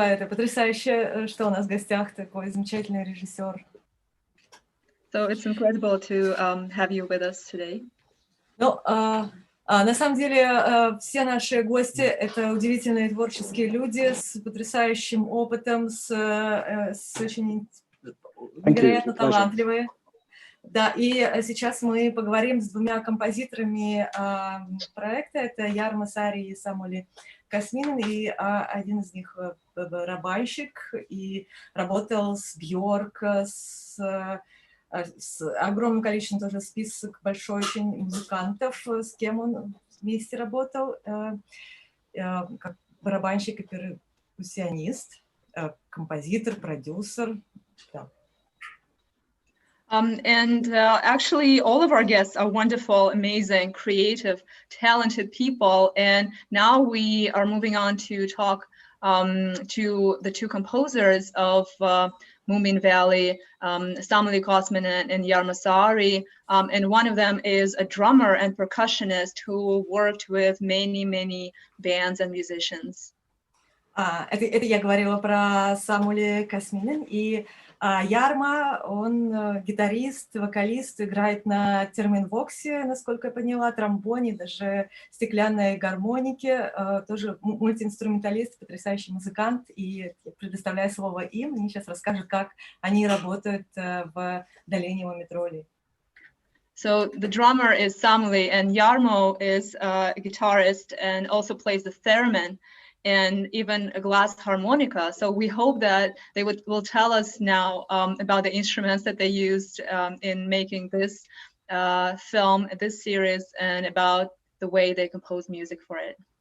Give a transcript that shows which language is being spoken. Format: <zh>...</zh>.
<ru>Это потрясающе, что у нас в гостях такой замечательный режиссер.</ru> <en>So it's incredible to have you with us today.</en> <ru>Ну, на самом деле, все наши гости — это удивительные творческие люди с потрясающим опытом, с очень невероятно талантливые. Да, и сейчас мы поговорим с двумя композиторами проекта. Это Яррмо, Саари и Самули Kosminen, и один из них барабанщик, и работал с Бьорк, с огромным количеством тоже список большой очень музыкантов, с кем он вместе работал, как барабанщик и перкуссионист, композитор, продюсер. Да.</ru> <en>Actually, all of our guests are wonderful, amazing, creative, talented people. And now we are moving on to talk to the two composers of Moominvalley, Samuli Kosminen and Jarmo Saari. And one of them is a drummer and percussionist who worked with many, many bands and musicians.</en> <ru>Это я говорила про Самули Kosminen, и Яррмо, он гитарист, вокалист, играет на терминвоксе, насколько я поняла, тромбоне, даже стеклянной гармонике, тоже мультиинструменталист, потрясающий музыкант, и предоставляю слово им, они сейчас расскажут, как они работают в Долине муми-троллей.</ru> <en>So the drummer is Samuli, and Jarmo is a guitarist and also plays the theremin. and even a glass harmonica. So we hope that they will tell us now about the instruments that they used in making this film, this series, and about the way they compose music for it.</en>